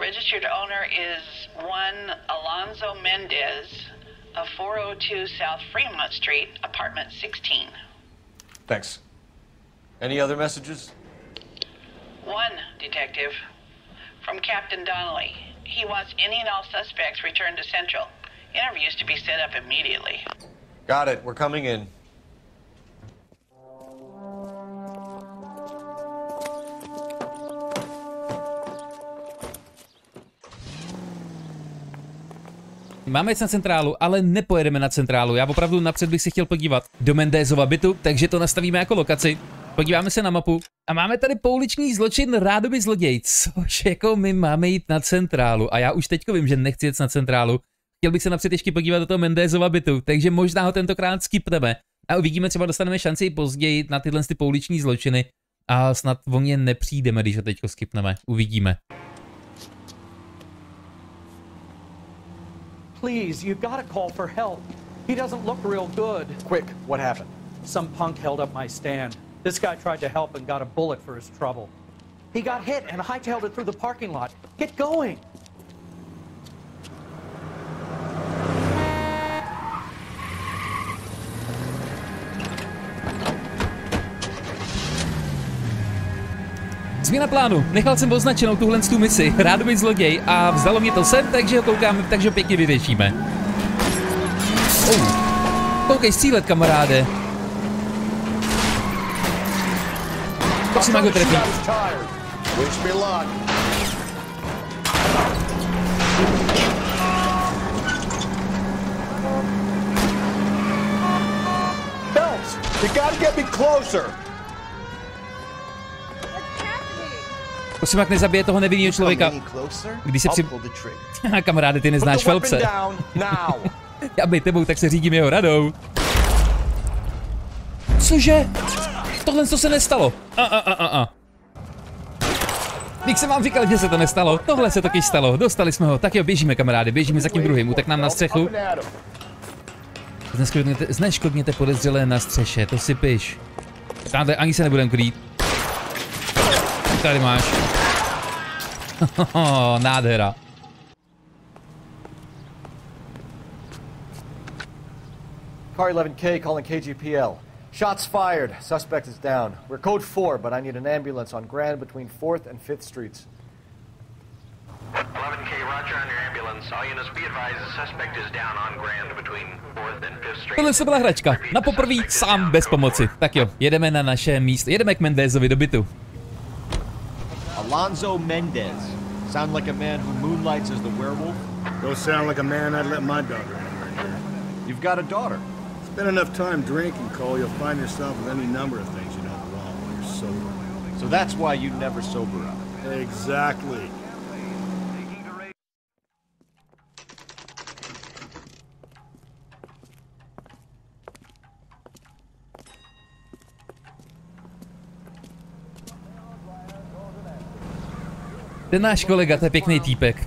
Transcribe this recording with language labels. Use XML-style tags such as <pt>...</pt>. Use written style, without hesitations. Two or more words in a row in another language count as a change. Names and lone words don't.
<en>Registered owner is one Alonzo Mendez of 402 South Fremont Street, apartment 16. Thanks. Any other messages? One, Detective. From Captain Donnelly. He wants any and all suspects returned to Central. Interviews to be set up immediately. Got it. We're coming in.</en> <cs>Máme jít na centrálu, ale nepojedeme na centrálu. Já opravdu napřed bych si chtěl podívat do Mendezova bytu, takže to nastavíme jako lokaci. Podíváme se na mapu a máme tady pouliční zločin rádoby zloděj, což jako my máme jít na centrálu. A já už teďko vím, že nechci jít na centrálu. Chtěl bych se napřed ještě podívat do toho Mendezova bytu, takže možná ho tentokrát skipneme. A uvidíme, třeba dostaneme šanci později na tyhle pouliční zločiny a snad o ně nepřijdeme, když ho teďko skipneme. Uvidíme.</cs> <en>Please, you've got to call for help. He doesn't look real good. Quick, what happened? Some punk held up my stand. This guy tried to help and got a bullet for his trouble. He got hit and hightailed it through the parking lot. Get going!</en> <cs>Změna plánu. Nechal jsem označenou tuhle misi. Rádoby zloděj a vzdalo mě to sem, takže ho koukáme, takže ho pěkně vyřešíme. Koukej střílet, kamaráde. Prosím, jak ho trefí.</cs> <en>Phelps, you gotta get me closer.</en> <cs>Prosím, jak nezabije toho nevinného člověka. Když se při... Kamaráde, ty neznáš Phelpse. Já bej tebou, tak se řídím jeho radou. Cože? Tohle to se nestalo. Když jsem vám říkal, že se to nestalo, tohle se taky stalo. Dostali jsme ho. Tak jo, běžíme, kamarády, běžíme za tím druhým. Utek nám na střechu. Zneškodněte podezřelé na střeše, to si piš. Tady ani se nebudem krýt. Tady máš. Nádhera.</cs> <en>Car 11K calling KGPL. Shots fired. Suspect is down. We're code 4, but I need an ambulance on Grand between 4th and 5th Streets. 11K, roger on your ambulance. All units be advised the suspect is down on Grand between 4th and 5th Street.</en> <cs>Tohle se byla hračka. Na poprví sám bez pomoci. Tak jo, jedeme na naše místo. Jedeme k Mendezovi do bytu.</cs> <en>Alonzo Mendez. Sound like a man who moonlights as the werewolf? Don't sound like a man I'd let my daughter in right here. You've got a daughter. Spend enough time drinking, Cole, you'll find yourself with any number of things you know wrong while you're sober. So that's why you never sober up. Exactly.</en> <cs>Ten náš kolega, to je pěkný týpek.</cs>